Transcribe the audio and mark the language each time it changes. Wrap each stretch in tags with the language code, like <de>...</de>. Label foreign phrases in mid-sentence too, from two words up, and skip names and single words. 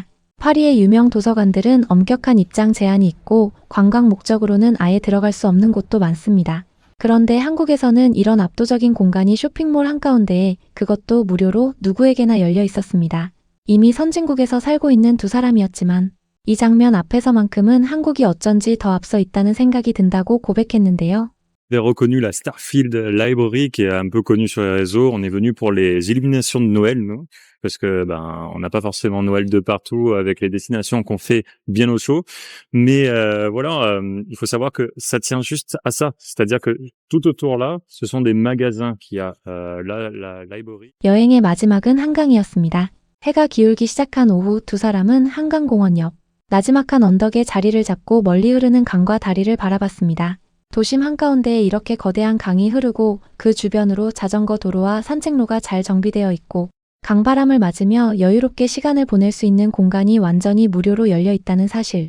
<ko>파리의 유명 도서관들은 엄격한 입장 제한이 있고 관광 목적으로는 아예 들어갈 수 없는 곳도 많습니다. 그런데 한국에서는 이런 압도적인 공간이 쇼핑몰 한가운데에 그것도 무료로 누구에게나 열려 있었습니다. 이미 선진국에서 살고 있는 두 사람이었지만 이 장면 앞에서만큼은 한국이 어쩐지 더 앞서 있다는 생각이 든다고 고백했는데요.</ko> <fr>J'ai reconnu la Starfield Library qui est un peu connue sur les réseaux. On est venu pour les illuminations de Noël, nous, parce que on n'a pas forcément Noël de partout avec les destinations qu'on fait bien au chaud. Mais voilà, il faut savoir que ça tient juste à ça, c'est-à-dire que tout autour là, ce sont des magasins qu'il y a la library.</fr> <ko>여행의 마지막은 한강이었습니다. 해가 기울기 시작한 오후 두 사람은 한강공원 옆 나지막한 언덕에 자리를 잡고 멀리 흐르는 강과 다리를 바라봤습니다. 도심 한가운데에 이렇게 거대한 강이 흐르고 그 주변으로 자전거 도로와 산책로가 잘 정비되어 있고 강바람을 맞으며 여유롭게 시간을 보낼 수 있는 공간이 완전히 무료로 열려 있다는 사실.</ko>